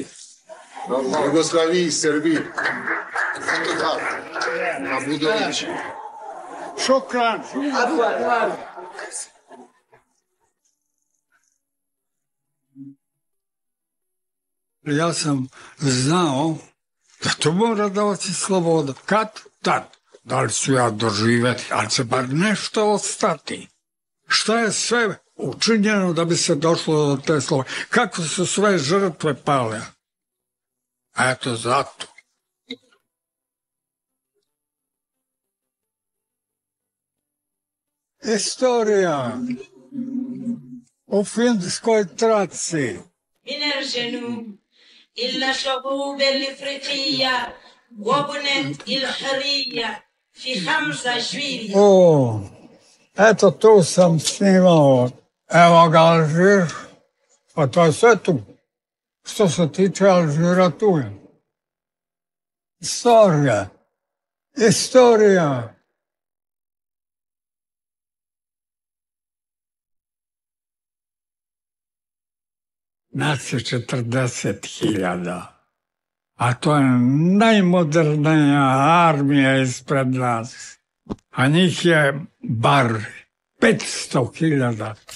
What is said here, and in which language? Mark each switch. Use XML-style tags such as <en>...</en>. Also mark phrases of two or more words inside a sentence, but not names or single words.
<fr>Yougoslavie, Serbie. Photographe. Labudovic.</fr> <ar>Шокран.</ar> <sr>Ja sam znao da to mora davati sloboda. Kad? Tad. Da li ću ja doživjeti, ali će bar nešto ostati. Šta je sve učinjeno da bi se došlo do te slobode? Kako su sve žrtve pale? A eto zato. Istorija u filmskoj traci.</sr> <ar>من الجنوب إلا شعوب الإفريقية وبنت الحرية في 5 جويلية.</ar> <sr>O, eto tu sam snimao. Evo ga Alžir, pa to je sve tu. Što se tiče Alžira, tu je. Istorija. Istorija. Nas je 40.000, a to je najmodernija armija ispred nas, a njih je bar 500.000.</sr>